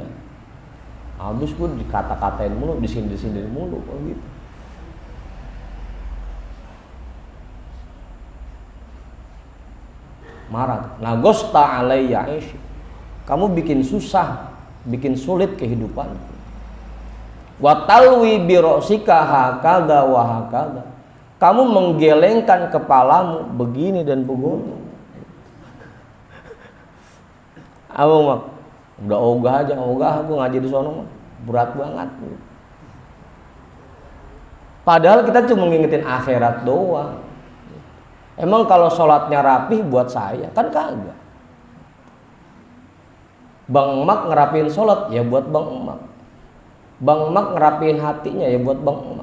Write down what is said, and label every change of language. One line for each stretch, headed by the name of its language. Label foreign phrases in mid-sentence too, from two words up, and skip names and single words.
Indonesian: Habis gue dikata-katain mulu, disindir-sindir mulu gitu. Marah.
Arabic: Nagosta alayya aishi.
Indonesian: Kamu bikin susah, bikin sulit kehidupanku.
Arabic: Wa talwi bi ra'sika hakadha wa hakadha.
Indonesian: Kamu menggelengkan kepalamu begini dan begini. Abang mah udah ogah aku ngaji di sono mah berat banget. Padahal kita cuma ngingetin akhirat doang. Emang kalau sholatnya rapih buat saya? Kan kagak. Bang Emak ngerapiin sholat, ya buat Bang Emak. Bang Emak ngerapiin hatinya, ya buat Bang Emak.